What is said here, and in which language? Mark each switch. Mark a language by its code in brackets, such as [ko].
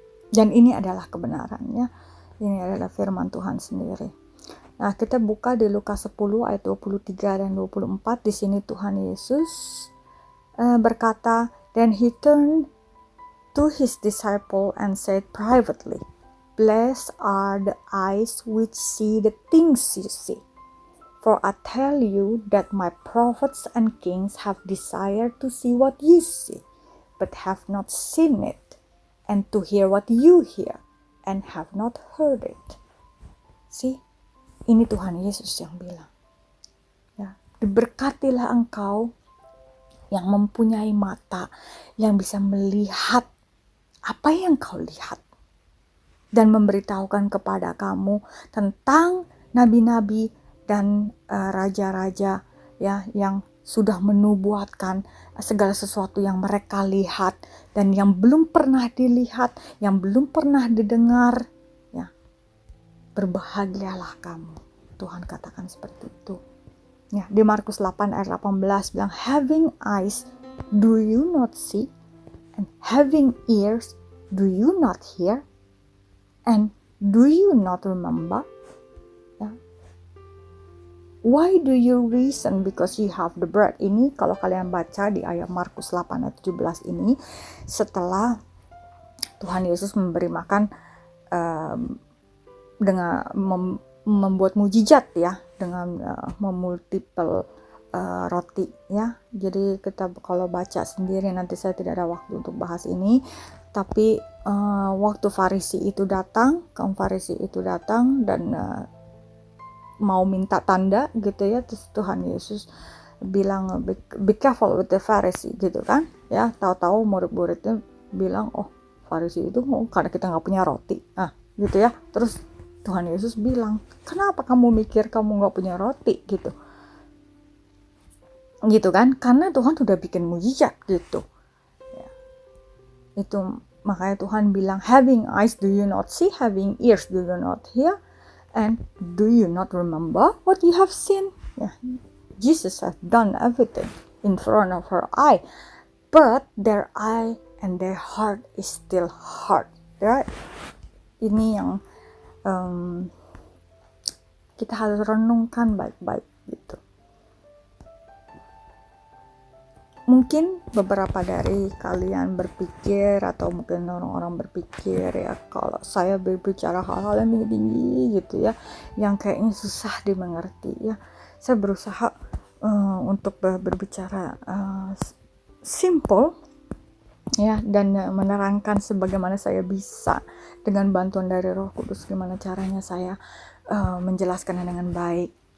[id] Dan ini adalah kebenarannya. Ini adalah firman Tuhan sendiri. Nah, kita buka di Lukas 10 ayat 23 dan 24. Di sini Tuhan Yesus berkata, [en] "Then he turned to his disciple and said privately, Blessed are the eyes which see the things you see. For I tell you that my prophets and kings have desired to see what you see, but have not seen it, and to hear what you hear, and have not heard it." [id] See, ini Tuhan Yesus yang bilang. Ya, diberkatilah engkau yang mempunyai mata, yang bisa melihat apa yang kau lihat, dan memberitahukan kepada kamu tentang nabi-nabi dan raja-raja ya, yang sudah menubuatkan segala sesuatu yang mereka lihat dan yang belum pernah dilihat, yang belum pernah didengar. Ya, berbahagialah kamu. Tuhan katakan seperti itu. Ya, di Markus 8 ayat 18 bilang, [en] "Having eyes, do you not see? And having ears, do you not hear? And do you not remember?" Ya. Why do you reason because you have the bread? [id] Ini kalau kalian baca di ayat Markus 8 ayat 17 ini, setelah Tuhan Yesus memberi makan dengan membuat mujizat ya, dengan memultiple roti ya. Jadi kita kalau baca sendiri, nanti saya tidak ada waktu untuk bahas ini, tapi waktu Farisi itu datang, kaum Farisi itu datang dan mau minta tanda gitu ya, terus Tuhan Yesus bilang [en] be careful with the Pharisee [id] gitu kan ya. Tahu-tahu murid-muridnya bilang, oh Farisi itu karena kita nggak punya roti gitu ya. Terus Tuhan Yesus bilang, kenapa kamu mikir kamu nggak punya roti gitu kan, karena Tuhan sudah bikin mujizat gitu ya. Itu makanya Tuhan bilang, [en] having eyes do you not see, having ears do you not hear, and do you not remember what you have seen? Yeah. Jesus has done everything in front of her eye, but their eye and their heart is still hard. Right? [id] Ini yang kita harus renungkan baik-baik gitu. Mungkin beberapa dari kalian berpikir, atau mungkin orang-orang berpikir ya, kalau saya berbicara hal-hal yang tinggi-tinggi gitu ya, yang kayaknya susah dimengerti ya, saya berusaha untuk berbicara simple ya, dan menerangkan sebagaimana saya bisa dengan bantuan dari Roh Kudus, gimana caranya saya menjelaskan dengan baik.